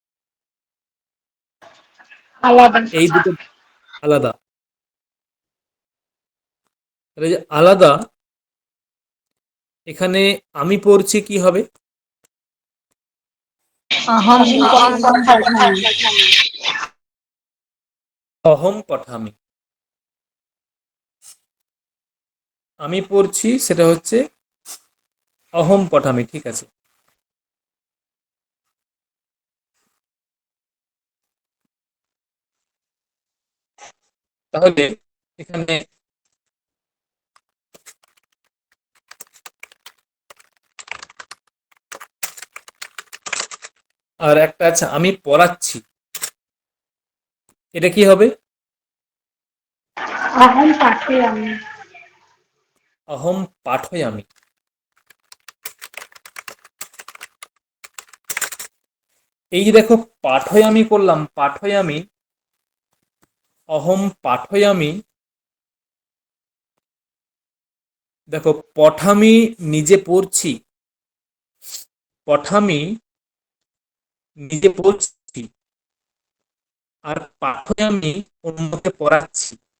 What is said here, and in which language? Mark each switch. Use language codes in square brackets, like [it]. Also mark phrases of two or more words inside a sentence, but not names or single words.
[bn] আলাদা। এই দুটো আলাদা। তাহলে যে আলাদা, এখানে আমি পড়ছি কি হবে? [sa] अहम पठामि। অহম পঠামি। [bn] আমি পড়ছি সেটা হচ্ছে [sa] অহম পঠামি, [bn] ঠিক আছে? তাহলে এখানে আর একটা আছে আমি পড়াচ্ছি, এটা কি হবে? [sa] अहम पाठयामि। অহম পাঠয়ামি। [bn] এই যে দেখো পাঠয়ামি করলাম, পাঠয়ামি, [sa] অহম পাঠয়ামি। [bn] দেখো পঠামি নিজে পড়ছি, পঠামি নিজে পড়ছি, আর পাঠয়ামি অন্যকে পড়াচ্ছি।